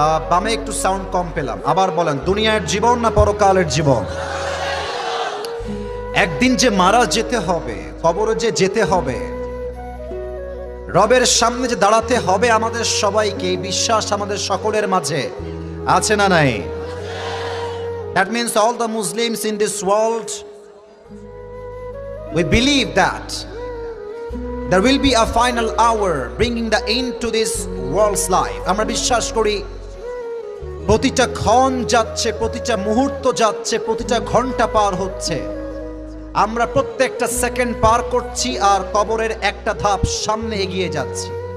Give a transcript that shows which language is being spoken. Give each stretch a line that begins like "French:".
Bangla: বামে একটু সাউন্ড কম পেলাম, আবার বলেন, দুনিয়ার জীবন না পরকালের জীবন? একদিন যে মারা যেতে হবে, কবরে যে যেতে হবে, রবের সামনে যে দাঁড়াতে হবে আমাদের সবাইকে, বিশ্বাস আমাদের সকলের মাঝে আছে না নাই?
English: That means all the Muslims in this world, we believe that there will be a final hour bringing the end to this world's life.
Bangla: আমরা বিশ্বাস করি প্রতিটা ক্ষণ যাচ্ছে, প্রতিটা মুহূর্ত যাচ্ছে, প্রতিটা ঘন্টা পার হচ্ছে, আমরা প্রত্যেকটা সেকেন্ড পার করছি আর কবরের একটা ধাপ সামনে এগিয়ে যাচ্ছি।